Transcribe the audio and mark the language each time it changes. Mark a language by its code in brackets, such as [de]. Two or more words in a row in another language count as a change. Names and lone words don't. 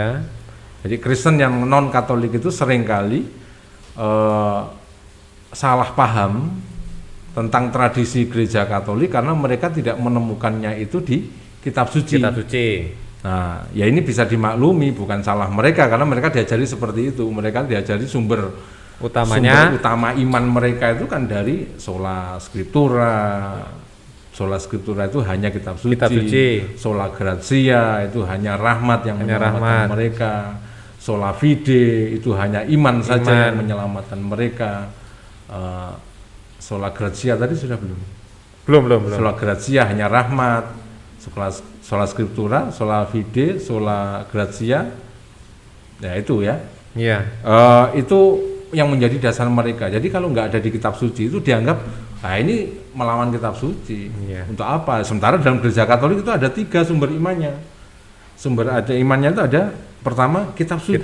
[id] Jadi Kristen yang non Katolik itu seringkali salah paham tentang tradisi gereja Katolik karena mereka tidak menemukannya itu di kitab suci. Nah, ya ini bisa dimaklumi, bukan salah mereka karena mereka diajari seperti itu. Mereka diajari sumber utama iman mereka itu kan dari [la] sola scriptura. Sola scriptura [id] itu hanya kitab suci. [la] Sola gratia [id] itu hanya rahmat yang menyelamatkan mereka. [la] Sola fide [id] itu hanya iman saja yang menyelamatkan mereka. [la] Sola gratia [id] tadi sudah belum? Belum. [la] Sola gratia [id] hanya rahmat. [la] Sola scriptura, sola fide, sola gratia. [id] Ya itu ya. Iya. Itu yang menjadi dasar mereka. Jadi kalau nggak ada di kitab suci itu dianggap ini melawan kitab suci. Iya. Untuk apa? Sementara dalam gereja Katolik itu ada 3 sumber imannya. Imannya itu ada pertama kitab suci.